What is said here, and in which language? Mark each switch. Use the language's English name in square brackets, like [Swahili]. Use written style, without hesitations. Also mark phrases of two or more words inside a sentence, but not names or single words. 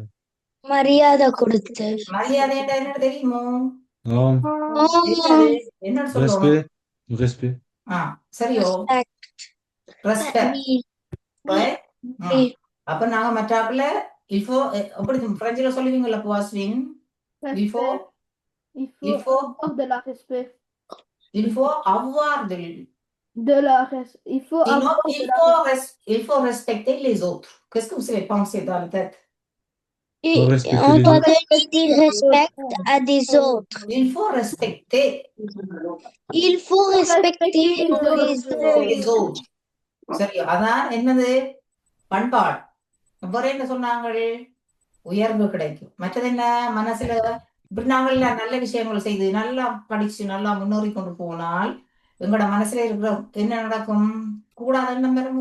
[Tamil] மரியாதை என்ன தெரியுமோ? என்ன சொல்லுவோம்? சரியோ? அப்ப நாங்க மற்றாப்புல இப்போ எப்படி பிரெஞ்சுல சொல்லுவீங்கல்ல புவாஸ்வின்? [French] Il faut avoir il faut respecter les autres. Qu'est-ce que vous avez pensé dans la tête? On doit donner du respect à des autres. Il faut respecter les autres. [Tamil] சரி, அதான் என்னது? பண்பாடு. வேற என்ன சொன்னாங்க? உயர்வு கிடைக்கும். மற்றது என்ன? மனசுல இப்படி நாங்கள் நல்ல விஷயங்கள் செய்து நல்லா படிச்சு நல்லா முன்னேறி கொண்டு போனால் எங்களோட மனசுல இருக்கிற என்ன நடக்கும்? கூடாத எண்ணம் வருமோ?